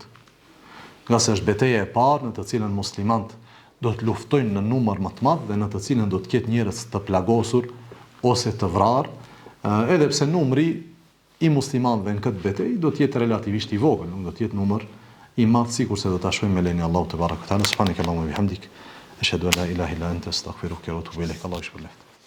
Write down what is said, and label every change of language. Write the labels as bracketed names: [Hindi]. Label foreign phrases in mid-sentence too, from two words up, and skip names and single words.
[Albanian] Nga se është betejë e parë në të cilën muslimanët do të luftojnë në numër më të madh dhe në të cilën do të ketë njerëz të plagosur ose të vrarë, edhe pse numri i muslimanëve në këtë betejë do të jetë relativisht i vogël, nuk do të jetë numër i madh sikurse do ta shohim me lenin Allahu te barekuta. [Arabic] سبحانك اللهم وبحمدك، أشهد أن لا إله إلا أنت أستغفرك وأتوب إليك. [Albanian] Allahu shpëleft.